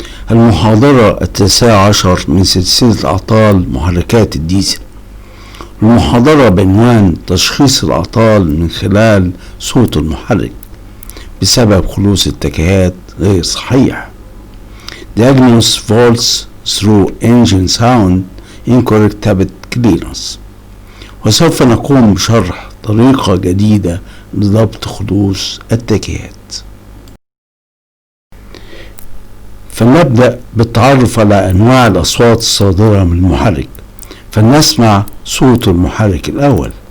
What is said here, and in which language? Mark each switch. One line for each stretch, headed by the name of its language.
Arabic: المحاضرة 19 من سلسلة أعطال محركات الديزل. المحاضرة بعنوان تشخيص الأعطال من خلال صوت المحرك بسبب خلوص اتجاهات غير صحيح.
English: Diagnose faults through engine sound incorrect tapped clearance.
Arabic: وسوف نقوم بشرح طريقة جديدة لضبط خلوص التكيات. فلنبدأ بالتعرف على أنواع الأصوات الصادرة من المحرك. فلنسمع صوت المحرك الأول.